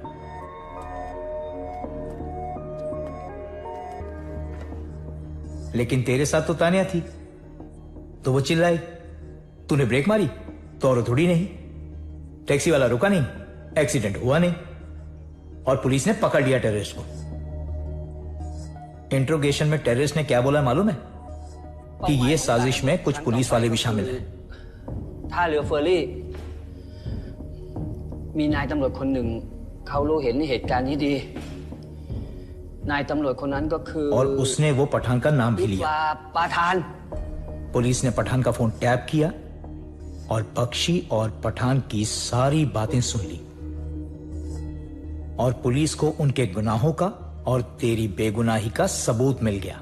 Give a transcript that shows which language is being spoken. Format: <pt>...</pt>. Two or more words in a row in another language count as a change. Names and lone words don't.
<hi>लेकिन तेरे साथ तो तान्या थी, तो वो चिल्लाई, तूने ब्रेक मारी तो और थोड़ी नहीं. टैक्सी वाला रुका नहीं, एक्सीडेंट हुआ नहीं और पुलिस ने पकड़ लिया टेररिस्ट को. इंट्रोगेशन में टेररिस्ट ने क्या बोला मालूम है? कि ये साजिश में कुछ पुलिस वाले भी शामिल हैं.</hi> <th>ท่าเรือเฟอร์รี่มีนายตำรวจคนหนึ่งเขารู้เห็นเหตุการณ์นี้ดีนายตำรวจคนนั้นก็คือ</th> <hi>और उसने वो पठान का नाम भी लिया. पठान. पुलिस ने पठान का फोन टैप किया और बख्शी और पठान की सारी बातें सुन ली और पुलिस को उनके गुनाहों का और तेरी बेगुनाही का सबूत मिल गया.</hi>